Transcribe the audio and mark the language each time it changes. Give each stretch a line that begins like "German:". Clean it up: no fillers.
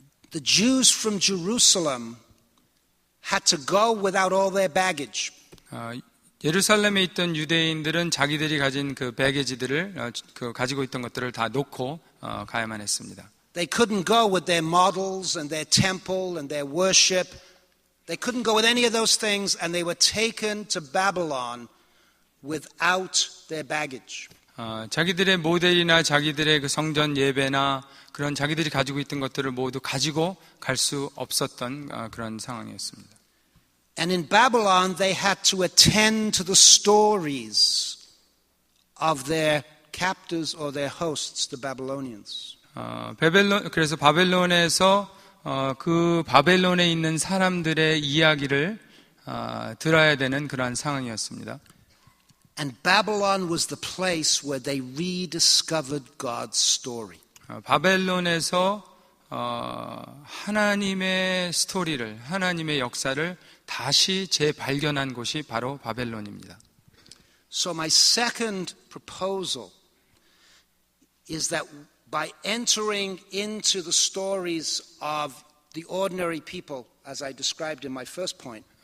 English: The Jews from Jerusalem had to go without all their baggage.
Korean: 예루살렘에 있던 유대인들은 자기들이 가진 그 배게지들을 가지고 있던 것들을 다 놓고 가야만 했습니다.
English: They couldn't go with their models and their temple and their worship. They couldn't go with any of those things, and they were taken to Babylon without their baggage.
Korean: 자기들의 모델이나 자기들의 그 성전 예배나 그런 자기들이 가지고 있던 것들을 모두 가지고 갈 수 없었던 그런 상황이었습니다.
English: And in Babylon, they had to attend to the stories of their captors or their hosts, the Babylonians.
Korean: 그래서 바벨론에서 그 바벨론에 있는 사람들의 이야기를 들어야 되는 그러한 상황이었습니다.
English: And Babylon was the place where they rediscovered God's story.
Korean: 바벨론에서 하나님의 스토리를, 하나님의 역사를 다시 재발견한 곳이 바로 바벨론입니다.
English: So my second proposal is that by entering into the stories of the ordinary people, as I described in my first point,